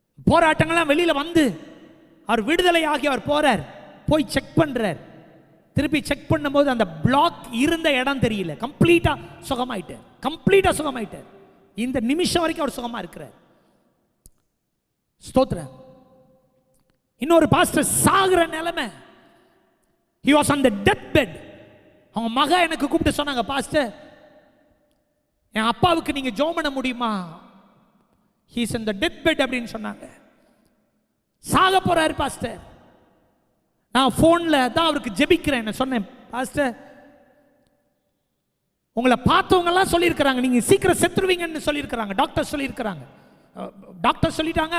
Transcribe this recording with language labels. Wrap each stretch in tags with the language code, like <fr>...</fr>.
<ta>போராட்டங்கள்லாம் வெளியில வந்து அவர் விடுதலை ஆகி அவர் போறார். போய் செக் பண்றார். திருப்பி செக் பண்ணும்போது அந்த பிளாக் இருந்த இடம் தெரியல. கம்ப்ளீட்டா சுகமாயிட்டார். கம்ப்ளீட்டா சுகமாயிட்டார். இந்த நிமிஷம் வரைக்கும் அவர் சுகமா இருக்கிறார். ஸ்தோத்திரம். இன்னொரு பாஸ்டர் சாகுற நிலைமை.</ta> <en>He was on the deathbed.</en> <ta>அவங்க மக எனக்கு கூப்பிட்டு சொன்னாங்க, பாஸ்டர் என் அப்பாவுக்கு நீங்க ஜெபம் பண்ண முடியுமா,</ta> <en>he's in the death bed</en> <ta>அப்படின்னு சொன்னாங்க. சாக போறாரு பாஸ்டர். நான் போன்ல தான் அவருக்கு ஜெபிக்கிறேன். சொன்னேன், பாஸ்டர் உங்களை பார்த்தவங்க எல்லாம் சொல்லியிருக்கிறாங்க நீங்க சீக்கிரம் செத்துருவீங்கன்னு சொல்லியிருக்கிறாங்க. டாக்டர் சொல்லியிருக்கிறாங்க. டாக்டர் சொல்லிட்டாங்க.</ta>